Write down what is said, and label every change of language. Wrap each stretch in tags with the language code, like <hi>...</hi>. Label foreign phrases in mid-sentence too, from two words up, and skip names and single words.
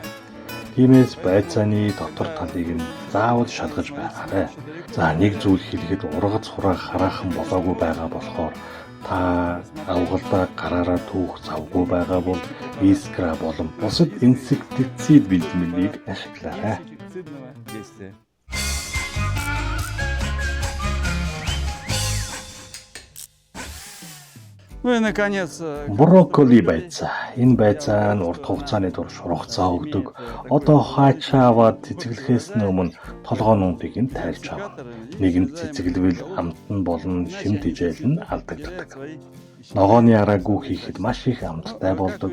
<mn>Тиймээс байцааны дотор талыг нь заавал шалгаж байгаарай. За нэг зүйл хэлэхэд ургац хураах хараахан болоогүй байгаа болохоор та авгалдаа гараараа түүх завгүй байгаа бол искра болон бусад инсектицид бэлтгэлийг ашиглаарай.</mn> <ru>Ну и наконец</ru> <mn>брокколи байцаа. Энэ байцаа нь урт хугацааны турш ургацаа өгдөг. Одоо хаачаа аваад цэцэглэхээс өмнө толгоонуудыг нь тайлж авна. Нэгэнт цэцэглэвэл амтан болон шимт хижээл нь алдагддаг. Ногооны араагүй хийхэд маш их амттай болдог.</mn>